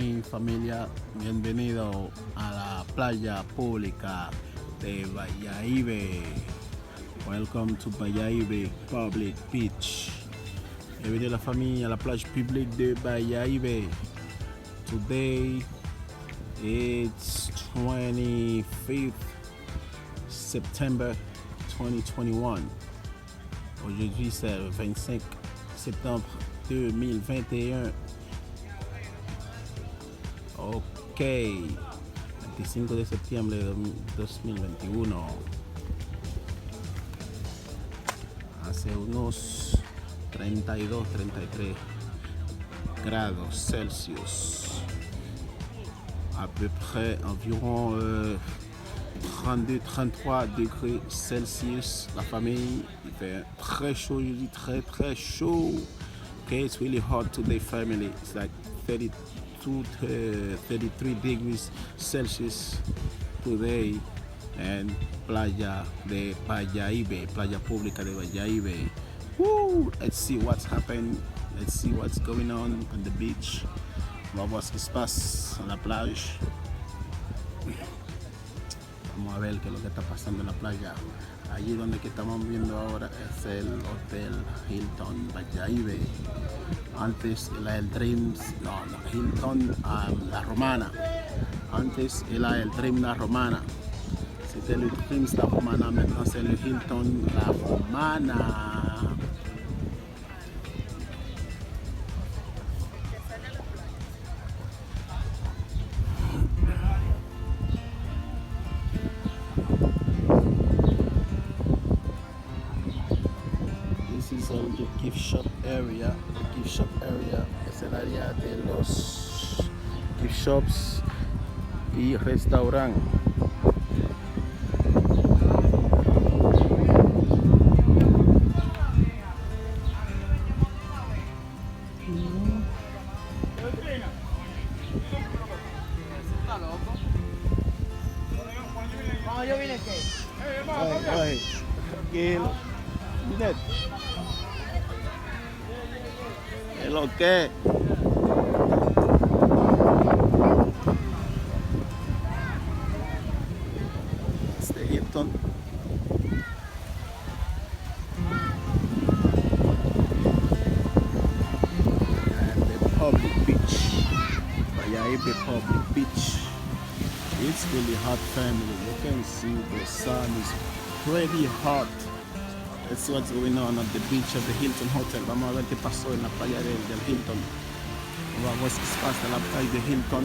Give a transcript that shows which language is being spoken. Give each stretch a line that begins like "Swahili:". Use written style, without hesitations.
Spanish: Familia, bienvenido a la playa pública de BAYAHIBE.
English: Welcome to BAYAHIBE Public Beach.
French: Bienvenue la famille à la plage publique de BAYAHIBE.
English: Today it's 25th September 2021.
French: Aujourd'hui c'est le 25 septembre 2021.
Spanish: Ok, 25 de septiembre de 2021. Hace unos 32-33 grados Celsius.
French: À peu près environ 32-33 degrés Celsius. La famille, il fait très chaud, je dis très chaud.
English: Okay, it's really hot today, family. It's like 32 to 33 degrees Celsius today. And Playa de BAYAHIBE, Playa Pública de BAYAHIBE. Woo! Let's see what's happened. Let's see what's going on the beach.
Spanish: Vamos a ver qué se pasa en la playa. Vamos a ver qué es lo que está pasando en la playa. Allí donde que estamos viendo ahora es el Hotel Hilton BAYAHIBE. Antes era el Dreams, Hilton La Romana. Antes era el Dream La Romana.
French: C'était le Dreams La Romana, maintenant c'est le Hilton La Romana.
English: This is all the gift shop area. The gift shop area
Spanish: es el área de los
English: gift shops
Spanish: y restaurantes. Yo vine aquí. Ay, tranquilo. Mira. ¿Es lo que? Este Hilton.
English: And the public beach. BAYAHIBE Public Beach. It's really hot, family. You can see the sun is pretty hot. That's what's going on at the beach of the Hilton Hotel.
Spanish: Vamos a ver qué pasó en la playa del Hilton. Vamos a ver qué pasa en la playa de Hilton.